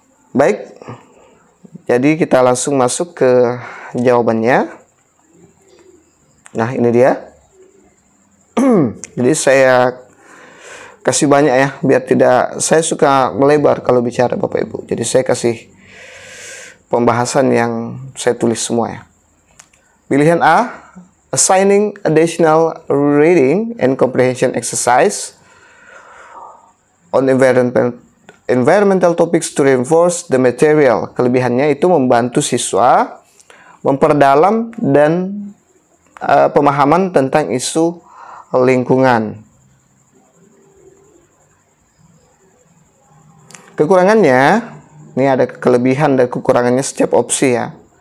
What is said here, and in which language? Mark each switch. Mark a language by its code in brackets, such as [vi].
[id] Baik, jadi kita langsung masuk ke jawabannya. Nah, ini dia. Jadi saya kasih banyak ya, biar tidak, saya suka melebar kalau bicara Bapak Ibu. Jadi saya kasih pembahasan yang saya tulis semua ya. Pilihan A, [en] assigning additional reading and comprehension exercise on environmental topics to reinforce the material. [id] Kelebihannya itu membantu siswa memperdalam dan pemahaman tentang isu lingkungan. Kekurangannya, ini ada kelebihan dan kekurangannya setiap opsi ya.